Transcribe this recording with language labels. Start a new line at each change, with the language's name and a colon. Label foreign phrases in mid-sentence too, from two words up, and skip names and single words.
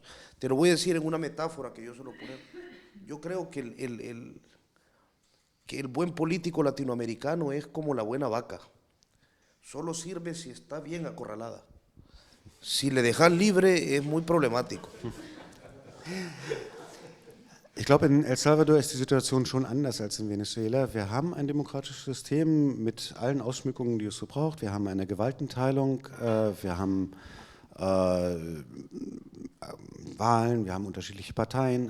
Spanish: Te lo voy a decir en una metáfora que yo suelo poner. Yo creo que el buen político latinoamericano es como la buena vaca. Solo sirve si está bien acorralada. Si le dejas libre es muy problemático.
German: Ich glaube, in El Salvador ist die Situation schon anders als in Venezuela. Wir haben ein demokratisches System mit allen Ausschmückungen, die es so braucht. Wir haben eine Gewaltenteilung, wir haben Wahlen, wir haben unterschiedliche Parteien.